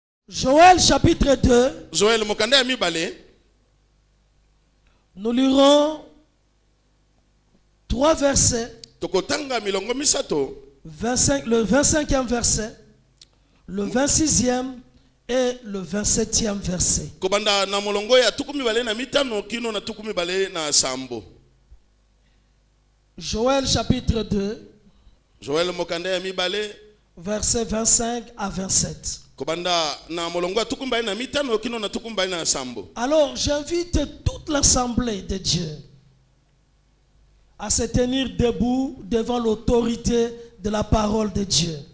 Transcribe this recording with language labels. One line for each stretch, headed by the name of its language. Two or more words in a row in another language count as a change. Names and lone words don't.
French: Joël chapitre 2.
Lingala: Joël mokanda ya mibale.
French: Nous lirons 3 versets.
Lingala: Tokotanga milongo misato.
French: 25, le 25e verset, le 26e et le 27e verset.
Lingala: Kobanda na molongo ya tukumi bale na mitano kino na tukumi bale na sambo.
French: Joël chapitre 2.
Lingala: Joël mokanda ya mibale.
French: Verset 25 à 27. Alors j'invite toute l'assemblée de Dieu à se tenir debout devant l'autorité de la parole de Dieu.